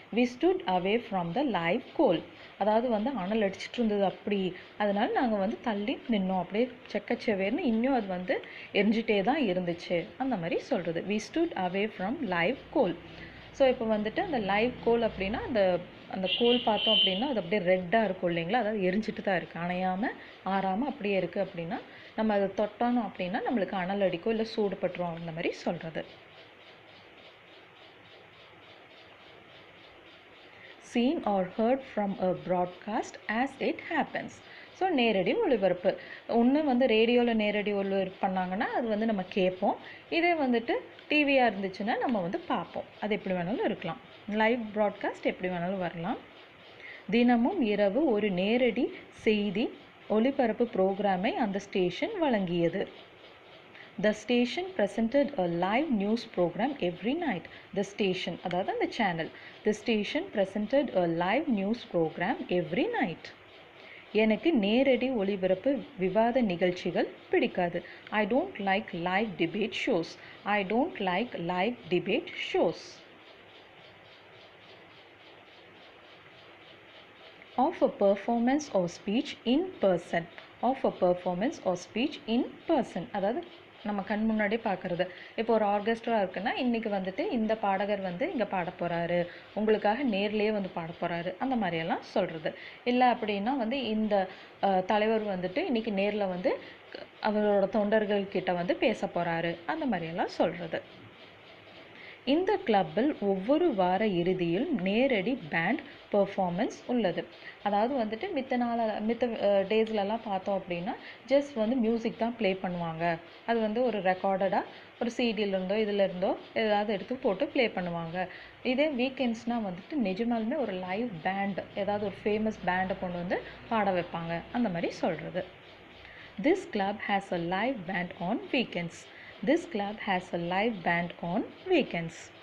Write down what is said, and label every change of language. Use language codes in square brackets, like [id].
[en] We stood away from the live coal. [ta] அதாவது வந்து அனல் அடிச்சிட்டு இருந்தது அப்படி, அதனால நாங்கள் வந்து தள்ளி நின்னோம். அப்படியே செக்கச்செவேர்னு இன்னும் அது வந்து எரிஞ்சிட்டே தான் இருந்துச்சு, அந்த மாதிரி சொல்கிறது. [en] We stood away from live coal. [ta] So இப்போ வந்துட்டு அந்த லைவ் கோல் அப்படின்னா அந்த கோல் பார்த்தோம் அப்படின்னா அது அப்படியே ரெட்டாக இருக்கும் இல்லைங்களா, அதாவது எரிஞ்சிட்டு தான் இருக்குது, அணையாமல் ஆறாமல் அப்படியே இருக்குது. அப்படின்னா நம்ம அதை தொட்டோம் அப்படின்னா நம்மளுக்கு அனல் அடிக்கும், இல்லை சூடு பட்டுரும், அந்த மாதிரி சொல்கிறது. [en] Seen or heard from a broadcast as it happens. [ta] So நேரடி ஒளிபரப்பு, ஒன்று வந்து ரேடியோவில் நேரடி ஒளிபரப்பு பண்ணாங்கன்னா அது வந்து நம்ம கேட்போம். இதே வந்துட்டு டிவியாக இருந்துச்சுன்னா நம்ம வந்து பார்ப்போம். அது எப்படி வேணாலும் இருக்கலாம். லைவ் ப்ராட்காஸ்ட் எப்படி வேணாலும் வரலாம். தினமும் இரவு ஒரு நேரடி செய்தி ஒளிபரப்பு ப்ரோக்ராமை அந்த ஸ்டேஷன் வழங்கியது. [en] The station presented a live news program every night. The station, [ta] அதாவது அந்த channel. [en] The station presented a live news program every night. [ta] எனக்கு நேரடி ஒளிபரப்பு விவாத நிகழ்ச்சிகள் பிடிக்காது. [en] I don't like live debate shows. I don't like live debate shows. Of a performance or speech in person. Of a performance or speech in person. [ta] அதாவது நம்ம கண் முன்னாடி பார்க்குறது. இப்போ ஒரு ஆர்கெஸ்ட்ரா இருக்குன்னா இன்றைக்கி வந்துட்டு இந்த பாடகர் வந்து இங்கே பாட போகிறாரு, உங்களுக்காக நேர்லேயே வந்து பாட போகிறாரு, அந்த மாதிரியெல்லாம் சொல்கிறது. இல்லை அப்படின்னா வந்து இந்த தலைவர் வந்துட்டு இன்றைக்கி நேரில் வந்து அவரோட தொண்டர்கள்கிட்ட வந்து பேச போகிறாரு, அந்த மாதிரியெல்லாம் சொல்கிறது. இந்த கிளப்பில் ஒவ்வொரு வார இறுதியில் நேரடி பேண்ட் பெர்ஃபார்மன்ஸ் உள்ளது. அதாவது வந்துட்டு மித்த டேஸ்லலாம் பார்த்தோம் அப்படின்னா ஜஸ்ட் வந்து மியூசிக் தான் ப்ளே பண்ணுவாங்க. அது வந்து ஒரு ரெக்கார்டடாக ஒரு சிடியிலேருந்தோ இதிலேருந்தோ ஏதாவது எடுத்து போட்டு ப்ளே பண்ணுவாங்க. இதே வீக்கெண்ட்ஸ்னால் வந்துட்டு நிஜமாலுமே ஒரு லைவ் பேண்ட், ஏதாவது ஒரு ஃபேமஸ் பேண்டை கொண்டு வந்து பாட வைப்பாங்க, அந்த மாதிரி சொல்கிறது. [en] This club has a live band on weekends. This club has a live band on weekends.